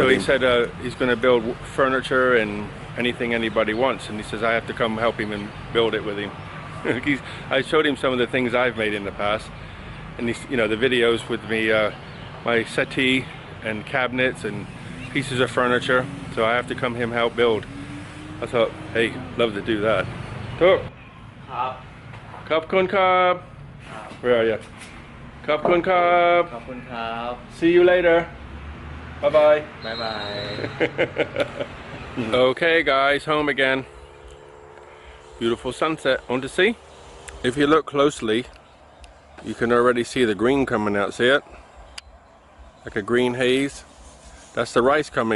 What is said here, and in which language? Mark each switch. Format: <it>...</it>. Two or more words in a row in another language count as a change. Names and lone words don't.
<en>So he said he's going to build furniture and anything anybody wants, and he says I have to come help him and build it with him. I showed him some of the things I've made in the past, and you know, the videos with me, my settee and cabinets and pieces of furniture. So I have to come him help build. I thought, hey, love to do that.</en> <th>Tuk. Khop kun khap.</th> <en>Where are you?</en> <th>Khop kun khap. Khop kun khap.</th> <en>See you later. Bye bye. Bye bye. Okay guys, home again. Beautiful sunset. Want to see? If you look closely, you can already see the green coming out. See it? Like a green haze. That's the rice coming.</en>